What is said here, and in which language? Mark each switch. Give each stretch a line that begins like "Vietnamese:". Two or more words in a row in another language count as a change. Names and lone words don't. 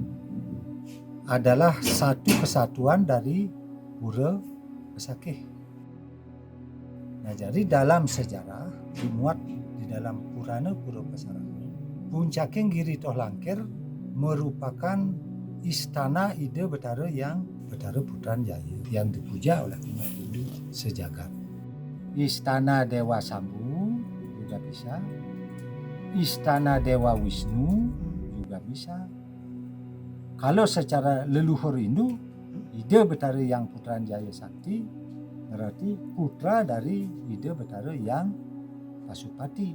Indonesian: adalah satu kesatuan dari Pura Besakeh. Nah, jadi dalam sejarah dimuat di dalam Purana Pura Pasar Agung, Puncakeng Giri Toh Langkir merupakan istana Ida Betara yang Betara Putran Jaya yang dipuja oleh umat Hindu sejagat. Istana Dewa Sambu juga bisa, Istana Dewa Wisnu juga bisa. Kalau secara leluhur Hindu, Ida Betara yang Putran Jaya Sakti berarti putra dari Ida Betara yang Pasupati.